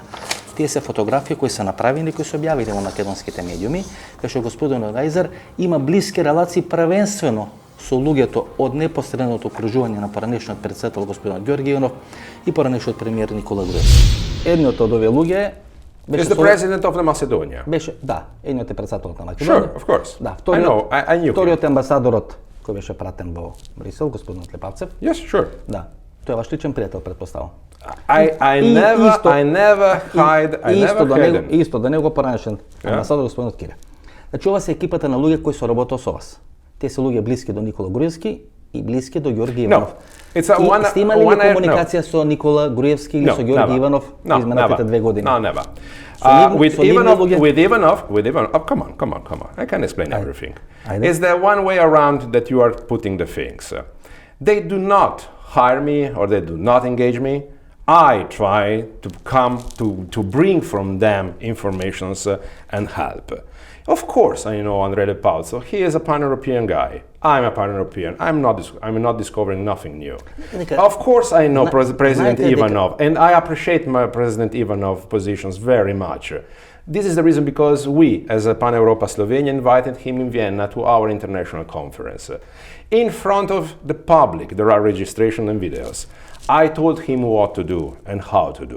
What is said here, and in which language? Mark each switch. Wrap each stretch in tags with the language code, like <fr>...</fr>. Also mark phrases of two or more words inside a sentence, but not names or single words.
<mk>Тие се фотографии кои се направени, кои се објавени во македонските медиуми, каде господинот Гајзер има блиски релации првенствено со луѓето од непосредното окружување на поранешниот председател господинот Ѓорги Иванов и поранешниот премиер Никола Груевски. Едниот од овие луѓе</mk> <en>Is the president of the Macedonia?</en> <mk>беше, да, едниот е председателот на Македонија.</mk> <en>Sure, of course.</en> <mk>Да,</mk> <en>I know, I knew him.</en> <mk>вториот е амбасадорот кој беше пратен во Брисел, господинот Лепавцев.</mk> <en>Yes, sure.</en> <mk>Да, тој е ваш личен пријател, претпоставам.</mk> <en>I</en> <mk>И</mk> <en>never</en> <mk>исто-</mk> <en>hide him.</en> <mk>Исто до него поранешен амбасадор господинот Кире. Значи ова се екипата на луѓе кои соработаа со вас. Те се луѓе блиски до Никола Груевски и блиски до Ѓорги Иванов.</mk> <en>It's a</en> <mk>И</mk> <en>one-</en> <mk>сте имали ли</mk> <en>one-</en> <mk>комуникација со Никола Груевски или со Ѓорги Иванов во изминатите 2 години?</mk> <en>No, never.</en> <mk>Со нивни--</mk> <en>With</en> <mk>со нивни Ivanov, lugje-</mk> <en>oh, come on. I can explain everything.</en> <mk>Ajde.</mk> <en>Is there one way around that you are putting the things? They do not hire me or they do not engage me. I try to come to bring from them informations and help. Of course, I know Andrei Lepavzo. He is a pan-European guy. I'm a pan-European. I'm not discovering nothing new. Of course, I know President</en> <mk>знаете дека-</mk> <en>Ivanov, and I appreciate my President Ivanov positions very much. This is the reason because we, as a Pan-Europa Slovenia, invited him in Vienna to our international conference. In front of the public, there are registration and videos. I told him what to do and how to do.</en>